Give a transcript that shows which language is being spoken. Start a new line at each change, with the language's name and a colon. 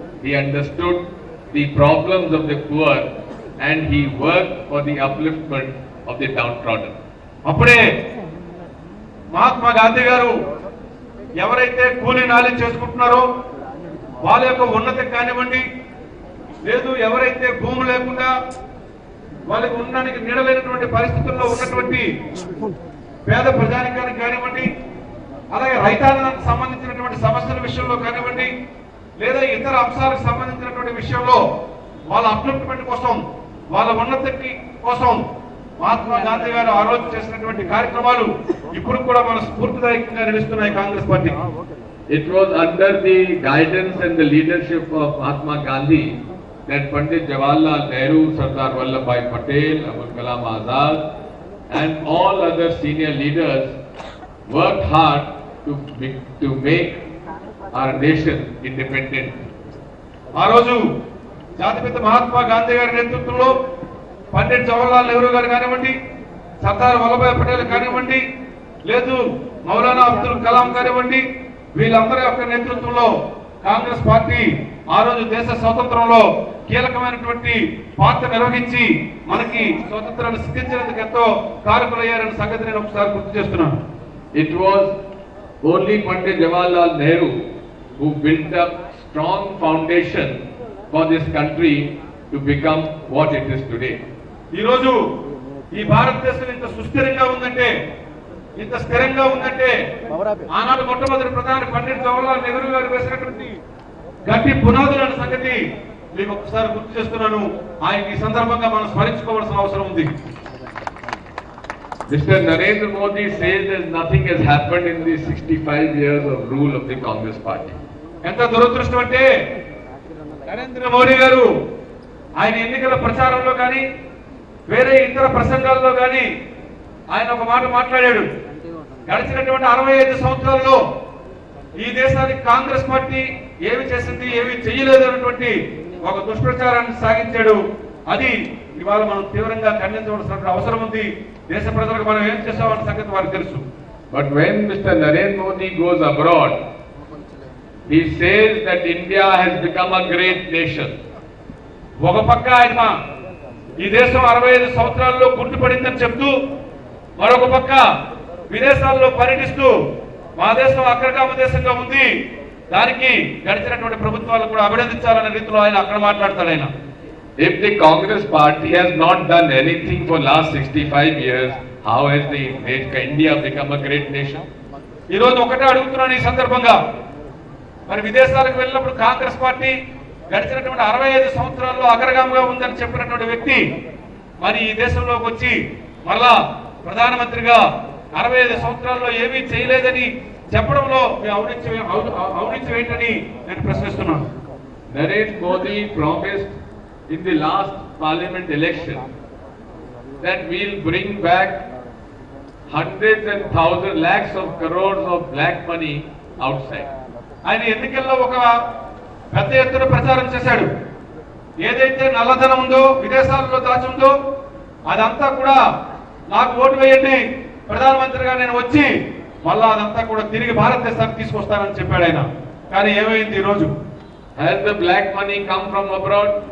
English: He understood the problems of the poor, and he worked for the upliftment of the downtrodden.
Telugu: అప్పుడే మహాత్మా గాంధీ గారు ఎవరైతే కూలీ నాలి చేసుకుంటున్నారో వాళ్ళ యొక్క ఉన్నతి కానివ్వండి, లేదు ఎవరైతే భూమి లేకుండా వాళ్ళకి ఉండడానికి నీడలేనటువంటి పరిస్థితుల్లో ఉన్నటువంటి పేద ప్రజానికానికి కానివ్వండి, అలాగే రైతాంగానికి సంబంధించినటువంటి సమస్యల విషయంలో కానివ్వండి, లేదా ఇతర అంశాలకు సంబంధించినటువంటి విషయంలో వాళ్ళ అప్లిఫ్ట్మెంట్ కోసం, వాళ్ళ ఉన్నతి కోసం మహాత్మా గాంధీ గారు ఆ రోజు చేసినటువంటి కార్యక్రమాలు ఇప్పుడు కూడా మన స్ఫూర్తిదాయకంగా నిలుస్తున్నాయి Congress party.
English: It was under the guidance and the leadership of Mahatma Gandhi that Pandit Jawaharlal Nehru, Sardar Vallabhbhai Patel, Abul Kalam Azad and all other senior leaders worked hard to make our nation independent.
Telugu: ఆ రోజు జాతిపిత మహాత్మా గాంధీ గారి నేతృత్వంలో పండిట్ జవహర్లాల్ నెహ్రూ గారు కానివ్వండి, సర్దార్ వల్లభాయ్ పటేల్ కానివ్వండి, లేదు మౌలానా అబ్దుల్ కలాం కానివ్వండి, వీళ్ళందరి యొక్క నేతృత్వంలో కాంగ్రెస్ పార్టీ ఆ రోజు దేశ స్వాతంత్రంలో కీలకమైనటువంటి పాత్ర నిర్వహించి మనకి స్వాతంత్రాన్ని సిద్ధించినందుకు ఎంతో కారకులయ్యారనే సంగతి నేను ఒకసారి గుర్తు చేస్తున్నాను.
English: It was only Pandit Jawaharlal Nehru who built up strong foundation for this country to become what it is today.
Telugu: ఈ రోజు ఈ భారతదేశం ఇంత సుస్థిరంగా ఉందంటే, ఇంత స్థిరంగా ఉందంటే ఆనాడు మొట్టమొదటి ప్రధాని పండిట్ జవహర్లాల్ నెహ్రూ గారు వేసినటువంటి గట్టి పునాదులన్న సంగతి మీకు ఒకసారి గుర్తు చేస్తున్నాను. ఆయన ఈ సందర్భంగా మనం స్మరించుకోవాల్సిన అవసరం ఉంది.
English: Mr. Narendra Modi says that nothing has happened in the 65 years of rule of the Congress party.
Telugu: ఎంత దురదృష్టం అంటే నరేంద్ర మోడీ గారు ఆయన ఎన్నికల ప్రచారంలో కానీ వేరే ఇతర ప్రసంగాల్లో కానీ ఆయన ఒక మాట మాట్లాడాడు. గడిచినటువంటి 65 సంవత్సరాల్లో ఈ దేశానికి కాంగ్రెస్ పార్టీ ఏమి చేసింది, ఏమి చేయలేదు అన్నటువంటి ఒక దుష్ప్రచారాన్ని సాగించాడు. అది ఇవాళ మనం తీవ్రంగా ఖండించవలసిన అవసరం ఉంది. దేశ ప్రజలకు మనం ఏం చేసామన్న సంగతి వారికి తెలుసు.
English: But when Mr. Narendra Modi goes abroad, he says that India has become a great nation.
Telugu: ఒక పక్క ఆయన ఈ దేశం 65 సంవత్సరాల్లో గుర్తుపడిందని చెప్తూ, మరొక పక్క విదేశాల్లో పర్యటిస్తూ మా దేశం అగ్రగామ దేశంగా ఉంది, దానికి గడిచినటువంటి ప్రభుత్వాలు కూడా అభినందించాలనే రీతిలో ఆయన అక్కడ మాట్లాడతాడు. ఆయన
English: if the Congress party has not done anything for last 65 years, how has the India become a great nation?
Telugu: ఈ రోజు ఒకటే అడుగుతున్నాను ఈ సందర్భంగా, మరి విదేశాలకు వెళ్ళినప్పుడు కాంగ్రెస్ పార్టీ గడిచినటువంటి 65 సంవత్సరాల్లో అగ్రగామిగా ఉందని చెప్పినటువంటి వ్యక్తి మరి ఈ దేశంలోకి వచ్చి మళ్ళా ప్రధానమంత్రిగా 65 సంవత్సరాల్లో ఏమీ చేయలేదని చెప్పడంలో ఔన్నత్యం ఏంటని నేను ప్రశ్నిస్తున్నాను.
English: Narendra Modi promised in the last parliament election that we'll bring back hundreds and thousands lakhs of crores of black money outside.
Telugu: ఆయన ఎన్నికల్లో ఒక పెద్ద ఎత్తున ప్రచారం చేశాడు. ఏదైతే నల్లధనం ఉందో, విదేశాల్లో దాచి ఉందో అదంతా కూడా నాకు ఓటు వేయండి, ప్రధానమంత్రిగా నేను వచ్చి మళ్ళా అదంతా కూడా తిరిగి భారతదేశానికి తీసుకొస్తానని చెప్పాడు ఆయన. కానీ ఏమైంది ఈరోజు?
English: Has the black money come from abroad?